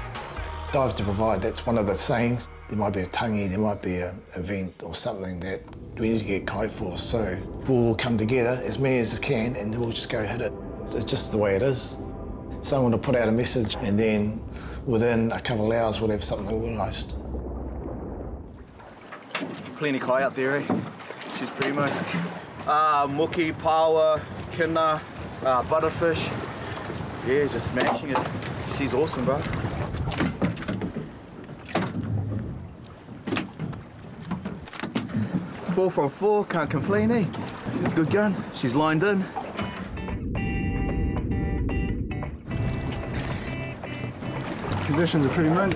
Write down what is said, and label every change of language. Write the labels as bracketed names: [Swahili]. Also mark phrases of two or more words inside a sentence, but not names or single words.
[English] Dive to provide, that's one of the sayings. There might be a tangi, there might be an event or something that we need to get kai for, so we'll all come together, as many as can, and then we'll just go hit it. It's just the way it is. Someone will put out a message, and then within a couple of hours we'll have something organised. Plenty kai out there, eh? She's primo. Muki, paua, kina, butterfish. Yeah, just smashing it. She's awesome, bro. Four from four, can't complain, eh? She's a good gun. She's lined in. Conditions are pretty mint.